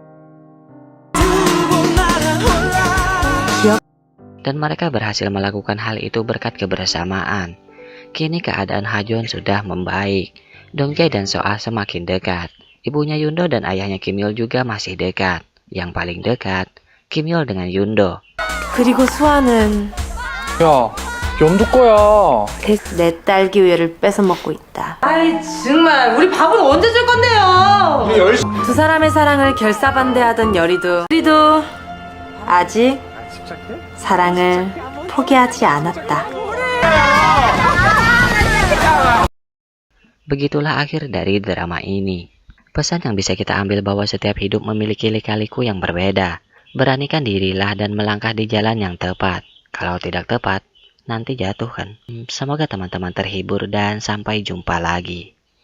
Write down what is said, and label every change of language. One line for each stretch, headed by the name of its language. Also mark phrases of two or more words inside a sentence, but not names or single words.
Indonesian: Dan mereka berhasil melakukan hal itu berkat kebersamaan. Kini keadaan Hajon sudah membaik. Dongjae dan Soa semakin dekat. Ibunya Yundo dan ayahnya Kim Yul juga masih dekat. Yang paling dekat, Kim Yul dengan Yundo.
Korean: 그리고 수아는 야, 연두 거야. 내 딸기 우유를 뺏어 먹고 있다. 아이 정말 우리 밥은 언제 줄 건데요? 두 사람의 사랑을 결사반대하던 여리도 아직 사랑을 포기하지 않았다.
Indonesian: Begitulah akhir dari drama ini. Pesan yang bisa kita ambil bahwa setiap hidup memiliki lika-liku yang berbeda. Beranikan dirilah dan melangkah di jalan yang tepat. Kalau tidak tepat, nanti jatuh kan. Semoga teman-teman terhibur dan sampai jumpa lagi.